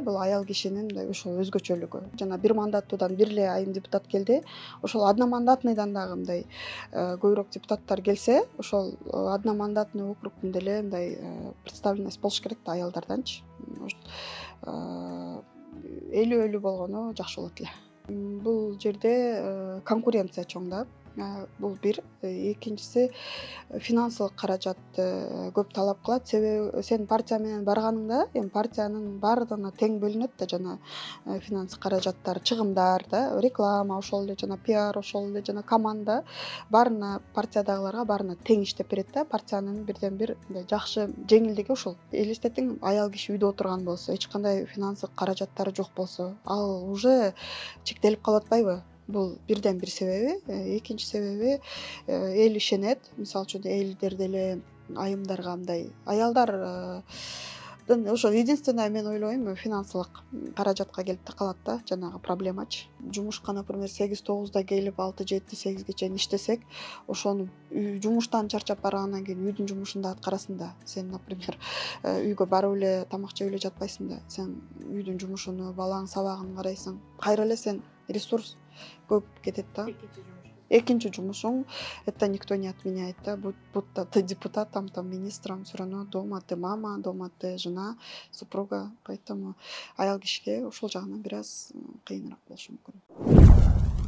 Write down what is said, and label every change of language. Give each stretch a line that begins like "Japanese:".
Kyrgyz: Бул аял кишинин мындай ошол өзгөчөлүгү. Жана бир мандаттуудан бир эле айым депутат келди. Ошол одномандатныйдан дагы мындай көбүрөөк депутаттар келсе, ошол одномандатный округдун деле мындай представленность болуш керек да аялдарданчы. Может 50-50 болгону жакшы болот эле. Бул жерде конкуренция чоң да. Бул бир. Экинчиси финансылык каражатты көп талап кылат. Себеби сен партия менен барганыңда, эми партиянын баардыгына тең бөлүнөт да жана финанс каражаттар, чыгымдар да, реклама, ошол эле жана пиар, ошол эле жана команда баарына партиядагыларга баарына тең иштеп берет да. Партиянын бирден бир мындай жакшы жеңилдиги ушул. Элестетиң, аял киши үйдө отурган болсо, эч кандай финансылык каражаттары жок болсо, ал уже чектелип калып атпайбы? Бул бирден бир себеби. Экинчи себеби эл ишенет. Мисалы үчүн элдер деле айымдарга мындай аялдар Ошо единственное мен ойлойм финансылык каражатка келип такалат да, жанагы проблемачы. Жумушка, например, 8-9 келип 6-7-8 иштесек, ошону жумуштан чарчап баргандан кийин үйдүн жумушун да аткарасың да. Сен, например, үйгө барып эле тамак жеп эле жатпайсың да. Сен үйдүн жумушуну, балаң сабагын карайсың. Кайра эле сен ресурс көп кетет да. Экинчи жумушуң,
Russian: это никто не отменяет, да, будто ты депутат, там министром, всё равно дома ты мама, дома ты жена, супруга, поэтому
Kyrgyz: аял кишиге ушул жагынан бир аз кыйыныраак болушу мүмкүн.